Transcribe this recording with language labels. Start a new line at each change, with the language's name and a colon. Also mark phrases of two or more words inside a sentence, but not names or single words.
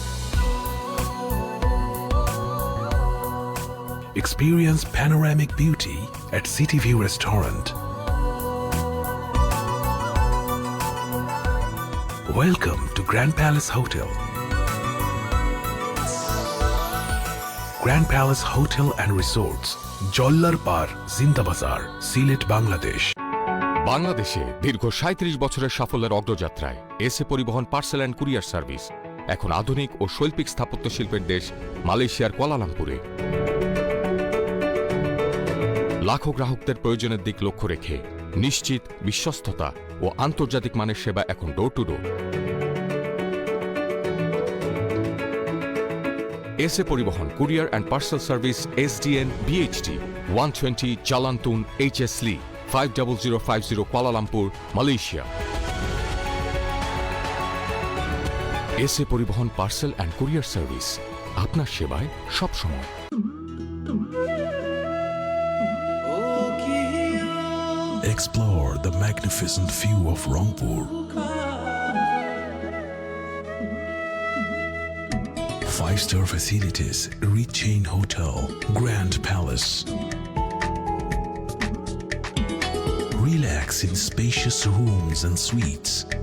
English: Experience panoramic beauty at City View Restaurant. Welcome to Grand Palace Hotel. Grand Palace Hotel and Resorts, Jollar Par, Zinda Bazar, Silet, Bangladesh.
Bangla: বাংলাদেশে দীর্ঘ ৩৭ বছরের সাফল্যের অগ্রযাত্রায় এসএ পরিবহন পার্সেল অ্যান্ড কুরিয়ার সার্ভিস এখন আধুনিক ও শৈল্পিক স্থাপত্য শিল্পের দেশ মালয়েশিয়ার কুয়ালালামপুরে। লাখো গ্রাহকদের প্রয়োজনের দিক লক্ষ্য রেখে নিশ্চিত, বিশ্বস্ততা ও আন্তর্জাতিক মানের সেবা এখন
English: door to door.
Bangla: এসএ পরিবহন কুরিয়ার অ্যান্ড পার্সেল সার্ভিস SDN BHT 120 Jalan Tun HS Lee 50050 Kuala Lumpur, Malaysia. এসএ পরিবহন পার্সেল অ্যান্ড কুরিয়ার সার্ভিস আপনার সেবায় সবসময়।
English: Explore the magnificent view of Rangpur. 5-star facilities, rich chain hotel, Grand Palace. Relax in spacious rooms and suites.